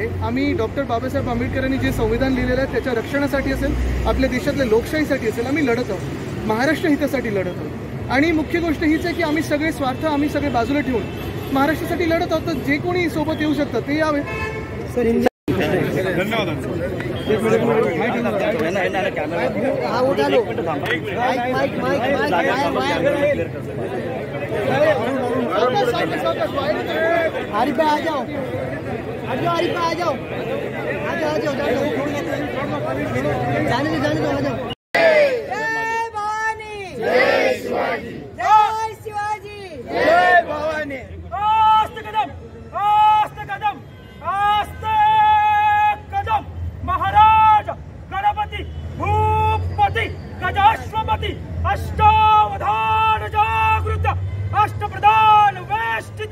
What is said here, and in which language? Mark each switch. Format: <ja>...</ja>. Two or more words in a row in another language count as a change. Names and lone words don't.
<mr>आम्ही डॉक्टर बाबासाहेब आंबेडकरांनी जे संविधान लिहिलेलं आहे त्याच्या रक्षणासाठी असेल, आपल्या देशातल्या लोकशाहीसाठी असेल, आम्ही लढत आहोत, महाराष्ट्र हितासाठी लढत आहोत. आणि मुख्य गोष्ट हीच आहे की आम्ही सगळे स्वार्थ आम्ही सगळे बाजूला ठेवून महाराष्ट्रासाठी लढत आहोत. तर जे कोणी सोबत येऊ शकतात ते यावे. धन्यवाद.</mr> <hi>हरी पे आ जाओ, हरी पे आ जाओ, जाने दो, आ जाओ.</hi> <mr>जय भवानी, जय शिवाजी, जय शिवाजी, जय भवानी. आस्ते कदम, आस्ते कदम, आस्ते कदम.</mr> <sa>महाराज गणपती भूपती गजाश्वपती अष्टावधान जागृत अष्टप्रधान वेष्टित</sa>